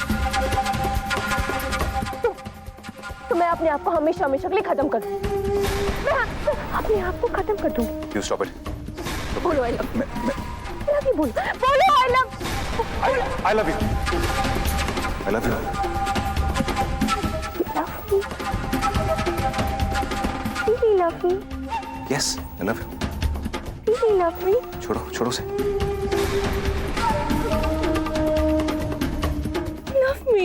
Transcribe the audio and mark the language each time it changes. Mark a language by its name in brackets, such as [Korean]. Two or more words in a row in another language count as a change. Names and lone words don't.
[Hindi] तो मैं अपने आप को हमेशा हमेशा के लिए खत्म कर दूं। मैं अपने आप को खत्म कर दूं। [English] You stop it. बोलो I love you. बोलो I love I love you. I love you. Really love me? Yes, I love you. Really love me? [Hindi] छोड़ो उसे। [English] Love me?